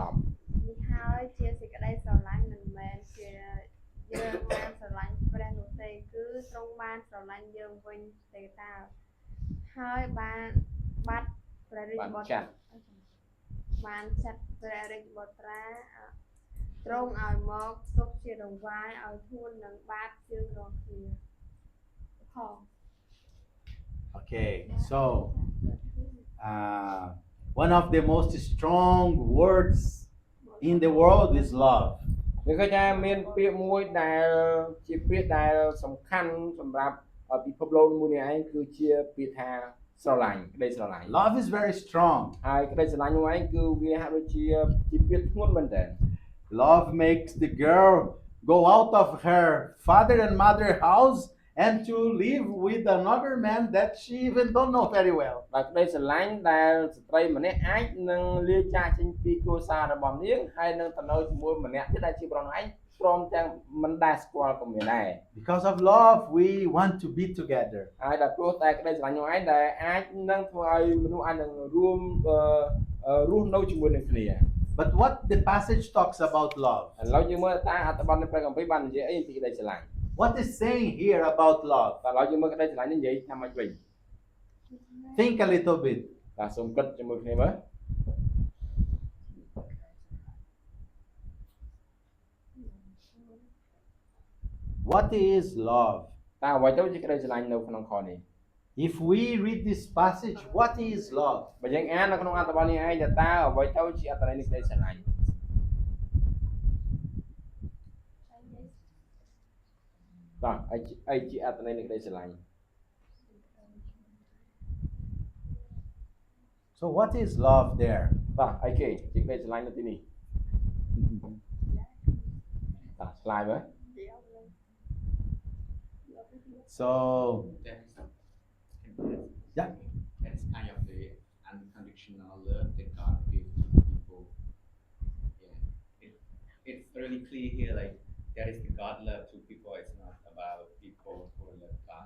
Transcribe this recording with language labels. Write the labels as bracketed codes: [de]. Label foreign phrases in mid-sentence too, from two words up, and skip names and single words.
[km] នេះហើយជាសេចក្តីស្រឡាញ់មិនមែនជាយើងបានស្រឡាញ់ព្រះនោះទេគឺទ្រង់បានស្រឡាញ់យើងវិញទេតើហើយបានបាត់ព្រះរាជបុត្របានចាត់ព្រះរាជបុត្រាទ្រង់ឲ្យមកទុកជាដង្វាយឲ្យធួននឹងបាបយើងរាល់គ្នាផង [en] Okay, so one of the most strong words in the world is love. [km] វាឃើញថាមានពាក្យមួយដែលជាពាក្យដែលសំខាន់សម្រាប់ពិភពលោកមួយនេះឯងគឺជាពាក្យថាស្រឡាញ់ក្តីស្រឡាញ់ [en] Love is very strong. [km] ហើយក្តីស្រឡាញ់នោះឯងគឺវាហាក់ដូចជាពាក្យធ្ងន់មែនតើ [en] Love makes the girl go out of her father and mother house and to live with another man that she even don't know very well. [km] បាទក្តីស្រឡាញ់ដែលស្ត្រីម្នាក់អាចនឹងលាចាកចេញពីគ្រួសាររបស់នាងហើយនឹងទៅនៅជាមួយម្នាក់ទៀតដែលជាប្រុសនោះឯងព្រមទាំងមិនដែលស្គាល់ក៏មានដែរ [en] Because of love, we want to be together. [km] ហើយដល់ព្រោះតែក្តីស្រឡាញ់នោះឯងដែលអាចនឹងធ្វើឲ្យមនុស្សអាចនឹងរួមរស់នៅជាមួយនឹងគ្នា [en] But what the passage talks about love? [km] ឥឡូវយើងមើលតើអត្ថបទនៃព្រះគម្ពីរបាននិយាយអីពីក្តីស្រឡាញ់ [en] What is saying here about love? [km] តែឥឡូវយើងមើលក្តីស្រឡាញ់នេះនិយាយថាម៉េចវិញ [en] Think a little bit. [km] បាទសូមគិតជាមួយគ្នាមើល [en] What is love? [km] តើអ្វីទៅជាក្តីស្រឡាញ់នៅក្នុងខនេះ [en] If we read this passage, what is love? [km] បើយើងអាននៅក្នុងអត្ថបទនេះឯងតើអ្វីទៅជាអត្ថន័យនៃក្តីស្រឡាញ់បាទអីជាអត្ថន័យនៃក្តីស្រឡាញ់ [en] So what is love there? [km] បាទអីគេជាក្តីស្រឡាញ់នៅទីនេះបាទឆ្លើយមើល [en] So, yeah. That's kind of the unconditional love that God gives to people. Yeah, it's really clear here. Like there is the God love to people. It's not about people who love God.